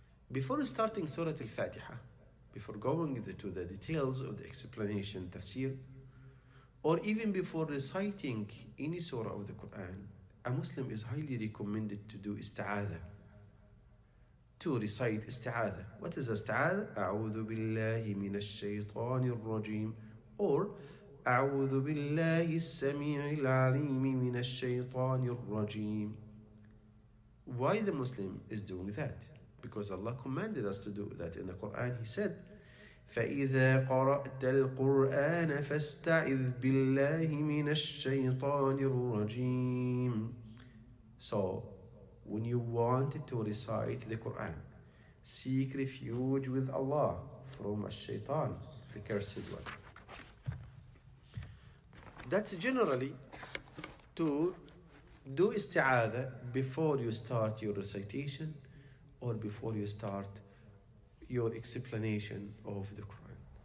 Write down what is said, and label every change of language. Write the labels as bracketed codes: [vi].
[en] Before starting Surah Al-Fatiha, before going to the details of the explanation, tafsir, or even before reciting any surah of the Quran, a Muslim is highly recommended to do isti'adha, to recite isti'adha. What is isti'adha? [ar] أعوذ بالله من الشيطان الرجيم, or أعوذ بالله السميع العليم من الشيطان الرجيم. [en] Why the Muslim is doing that? Because Allah commanded us to do that in the Quran. He said, [ar] فَإِذَا قَرَأْتَ الْقُرْآنَ فَاسْتَعِذْ بِاللَّهِ مِنَ الشَّيْطَانِ الرَّجِيمِ. [en] So, when you want to recite the Quran, seek refuge with Allah from ash-shaytan, the cursed one. That's generally to do isti'adha before you start your recitation or before you start your explanation of the Quran.